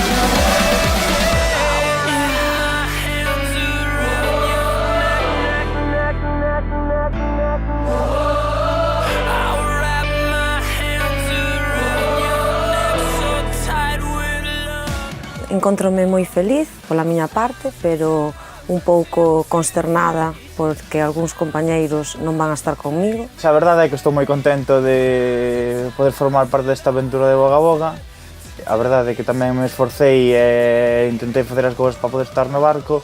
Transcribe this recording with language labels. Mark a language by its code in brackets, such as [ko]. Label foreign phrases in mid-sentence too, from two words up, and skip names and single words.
[en] I'll wrap my hands around your neck so tight with love. [gl] Encontrome moi feliz pola miña parte, pero un pouco consternada porque algúns compañeiros non van a estar comigo. A verdade é que estou moi contento de poder formar parte desta aventura de Boga Boga. A verdade é que tamén me esforcei e intentei facer as cousas para poder estar no barco.